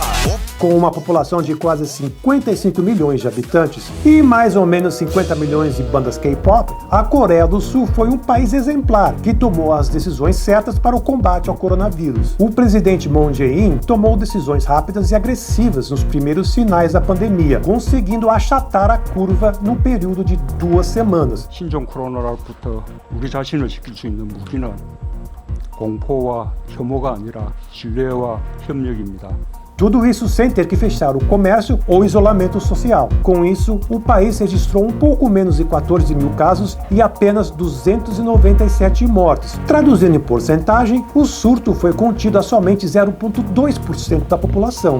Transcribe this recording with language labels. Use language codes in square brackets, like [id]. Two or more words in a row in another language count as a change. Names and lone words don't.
[pt] Com uma população de quase 55 milhões de habitantes e mais ou menos 50 milhões de bandas K-pop, a Coreia do Sul foi um país exemplar que tomou as decisões certas para o combate ao coronavírus. O presidente Moon Jae-in tomou decisões rápidas e agressivas nos primeiros sinais da pandemia, conseguindo achatar a curva num período de 2 semanas. [ko] 신종 코로나로부터 우리 자신을 지킬 수 있는 무기는 공포와 혐오가 아니라 신뢰와 협력입니다. [pt] Tudo isso sem ter que fechar o comércio ou isolamento social. Com isso, o país registrou um pouco menos de 14 mil casos e apenas 297 mortes. Traduzindo em porcentagem, o surto foi contido a somente 0,2% da população.